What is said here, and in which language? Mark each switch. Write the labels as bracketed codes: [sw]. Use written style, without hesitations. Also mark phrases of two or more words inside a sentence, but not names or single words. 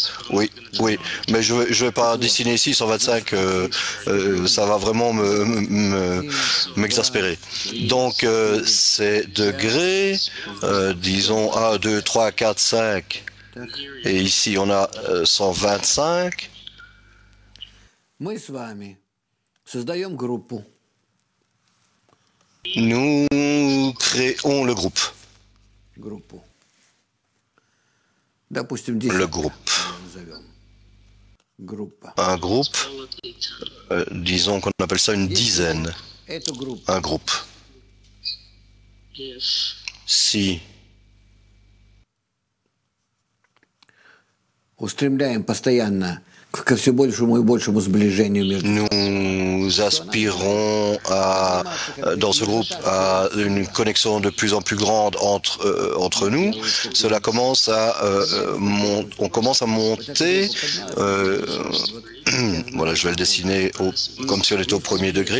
[fr] Oui, mais je vais pas dessiner ici 125. Ça va vraiment m'exaspérer. Donc, ces degrés, disons 1, 2, 3, 4, 5. Et ici, on a 125. [ru] Мы с вами создаем группу. [fr] Nous créons le groupe. Le groupe. Un groupe, disons qu'on appelle ça une dizaine. Un groupe. Si [ru] устремляем постоянно к все большему и большему сближению между... [fr] Nous aspirons dans ce groupe à une connexion de plus en plus grande entre nous. Cela commence on commence à monter Voilà, je vais le dessiner comme si on était au premier degré.